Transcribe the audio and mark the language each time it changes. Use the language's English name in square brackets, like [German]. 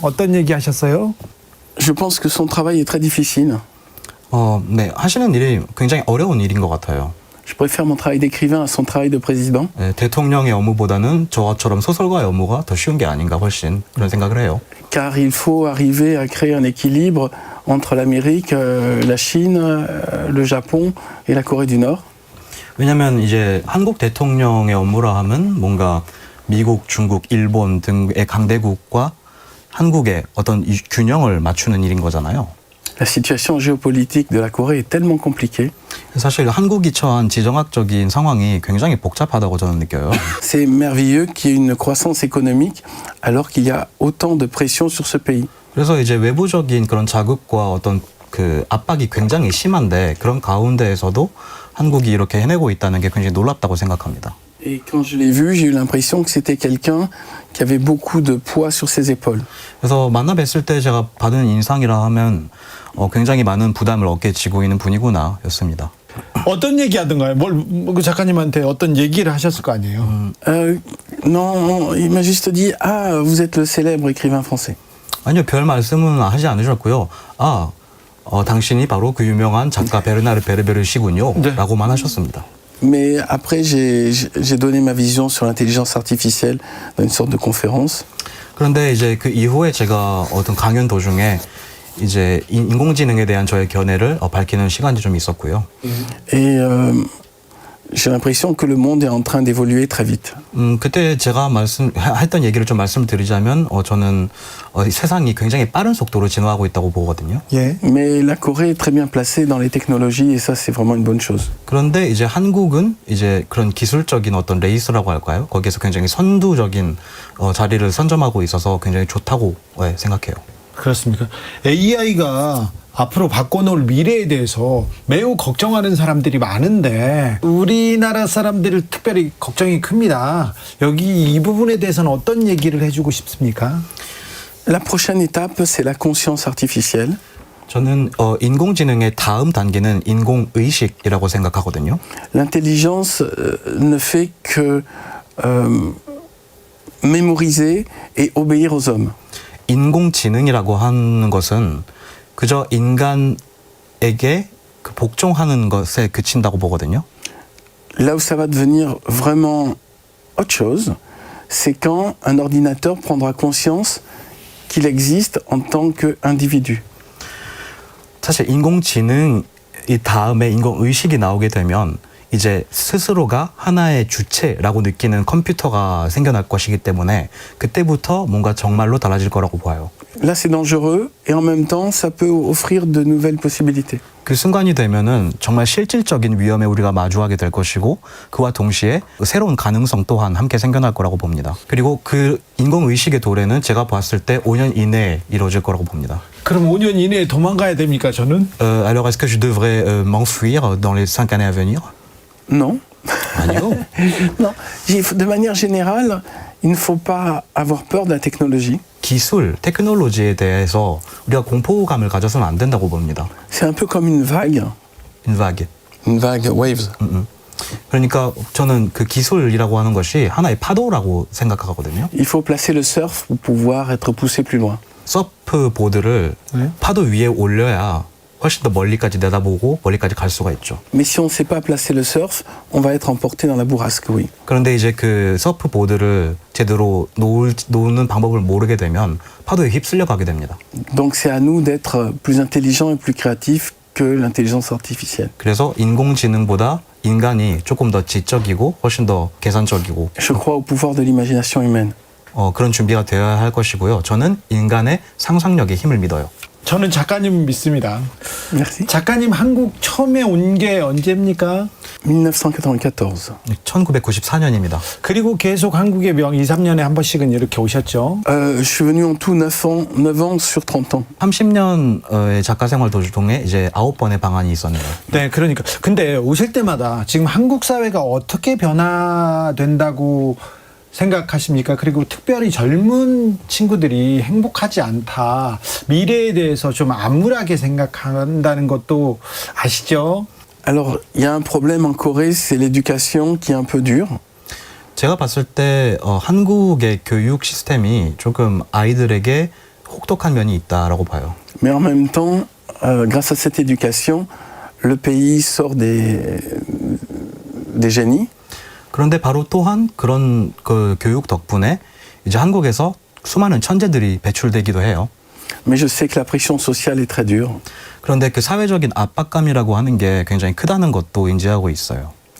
[Korean] 어떤 얘기 하셨어요? [French] Je pense que son travail est très difficile. [Korean] 네, 하시는 일이 굉장히 어려운 일인 것 같아요. [French] Je préfère mon travail d'écrivain à son travail de président. [Korean] 네, 대통령의 업무보다는 저처럼 소설가의 업무가 더 쉬운 게 아닌가 훨씬 그런 생각을 해요. [French] Car il faut arriver à créer un équilibre entre l'Amérique, la Chine, le Japon et la Corée du Nord. [Korean] 왜냐하면 이제 한국 대통령의 업무라 하면 뭔가 미국, 중국, 일본 등의 강대국과 한국의 어떤 이 균형을 맞추는 일인 거잖아요. [French] La situation géopolitique de la Corée est tellement compliquée. [Korean] 사실 한국이 처한 지정학적인 상황이 굉장히 복잡하다고 저는 느껴요. [French] C'est merveilleux qu'il y ait une croissance économique alors qu'il y a autant de pression sur ce pays. [Korean] 그래서 이제 외부적인 그런 자극과 어떤 그 압박이 굉장히 심한데 그런 가운데에서도 한국이 이렇게 해내고 있다는 게 굉장히 놀랍다고 생각합니다. [French] Et quand je l'ai vu, j'ai eu l'impression que c'était quelqu'un qui avait beaucoup de poids sur ses épaules. [Korean] 그래서 만나 뵀을 때 제가 받은 인상이라 하면 굉장히 많은 부담을 어깨에 지고 있는 분이구나였습니다. 어떤 얘기 하던가요? 그 작가님한테 어떤 얘기를 하셨을 거 아니에요? [French] Non, il m'a juste dit ah, vous êtes le célèbre écrivain français. [Korean] 아니요, 별 말씀은 하지 않으셨고요. 당신이 바로 그 유명한 작가 베르나르 베르베르 씨군요. 네. 라고만 하셨습니다. [French] Mais après, j'ai donné ma vision sur l'intelligence artificielle dans une sorte de conférence. [Korean] 그런데 이제 그 이후에 제가 어떤 강연 도중에 이제 인공지능에 대한 저의 견해를 밝히는 시간이 좀 있었고요. [French] Et j'ai l'impression que le monde est en train d'évoluer très vite. [Korean] 그때 제가 했던 얘기를 좀 말씀드리자면 저는 세상이 굉장히 빠른 속도로 진화하고 있다고 보거든요. 예. [French] Mais la Corée est très bien placée dans les technologies et ça c'est vraiment une bonne chose. [Korean] 그런데 이제 한국은 이제 그런 기술적인 어떤 레이스라고 할까요? 거기에서 굉장히 선두적인 자리를 선점하고 있어서 굉장히 좋다고 생각해요. 그렇습니까? AI가 앞으로 바꿔놓을 미래에 대해서 매우 걱정하는 사람들이 많은데 우리나라 사람들 특별히 걱정이 큽니다. 여기 이 부분에 대해서는 어떤 얘기를 해주고 싶습니까? [French] La prochaine étape, c'est la conscience artificielle. [Korean] 저는 인공지능의 다음 단계는 인공의식이라고 생각하거든요. [French] L'intelligence ne fait que mémoriser et obéir aux hommes. [Korean] 인공지능이라고 하는 것은 그저 인간에게 그 복종하는 것에 그친다고 보거든요. [French] Là où ça va devenir vraiment autre chose, c'est quand un ordinateur prendra conscience qu'il existe en tant qu'individu. [Korean] 사실 인공지능이 다음에 인공의식이 나오게 되면 이제 스스로가 하나의 주체라고 느끼는 컴퓨터가 생겨날 것이기 때문에 그때부터 뭔가 정말로 달라질 거라고 봐요. [French] Là, c'est dangereux et en même temps, ça peut offrir de nouvelles possibilités. [Korean] 그 순간이 되면은 정말 실질적인 위험에 우리가 마주하게 될 것이고 그와 동시에 새로운 가능성 또한 함께 생겨날 거라고 봅니다. 그리고 그 인공의식의 도래는 제가 봤을 때 5년 이내에 이루어질 거라고 봅니다. 그럼 5년 이내에 도망가야 됩니까, 저는? [French] Alors est-ce que je devrais m'enfuir dans les 5 années à venir? Non. [Korean] 아니요. [French] Non. De manière générale, il ne faut pas avoir peur de la technologie. [Korean] 기술, 테크놀로지에 대해서 우리가 공포감을 가져서는 안 된다고 봅니다. [French] C'est un peu comme une vague. Une vague. Une vague, waves. [Korean] 그러니까 저는 그 기술이라고 하는 것이 하나의 파도라고 생각하거든요. [French] Il faut placer le surf pour pouvoir être poussé plus loin. [Korean] 서프 보드를 파도 위에 올려야 훨씬 더 멀리까지 내다보고 멀리까지 갈 수가 있죠. [French] Mais si on ne sait pas placer le surf, on va être emporté dans la bourrasque, oui. [Korean] 그런데 이제 그 서프 보드를 제대로 놓는 방법을 모르게 되면 파도에 휩쓸려 가게 됩니다. [French] Donc c'est à nous d'être plus intelligents et plus créatifs que l'intelligence artificielle. [Korean] 그래서 인공지능보다 인간이 조금 더 지적이고 훨씬 더 계산적이고. [French] Je crois au pouvoir de l'imagination humaine. [Korean] 그런 준비가 되어야 할 것이고요. 저는 인간의 상상력에 힘을 믿어요. 저는 작가님 믿습니다. [French] Merci. [Korean] 작가님 한국 처음에 온 게 언제입니까? [French] 1994. [Korean] 1994년입니다. 그리고 계속 한국에 2, 3년에 한 번씩은 이렇게 오셨죠? [French] Je suis venu en tout 9 ans sur 30 ans. [Korean] 30년의 작가 생활 도중에 이제 9번의 방한이 있었네요. 네, 그러니까. 근데 오실 때마다 지금 한국 사회가 어떻게 변화된다고 생각하십니까? 그리고 특별히 젊은 친구들이 행복하지 않다. 미래에 대해서 좀 암울하게 생각한다는 것도 아시죠? [French] Alors, il y a un problème en Corée, c'est l'éducation qui est un peu dure. [Korean] 제가 봤을 때 한국의 교육 시스템이 조금 아이들에게 혹독한 면이 있다라고 봐요. [French] Mais en même temps, grâce à cette éducation, le pays sort des génies. [Korean] 그런데 바로 또한 그런 그 교육 덕분에 이제 한국에서 수많은 천재들이 배출되기도 해요. [French] Mais je sais que la pression sociale est très dure. [Korean] 그런데 그 사회적인 압박감이라고 하는 게 굉장히 크다는 것도 인지하고 있어요.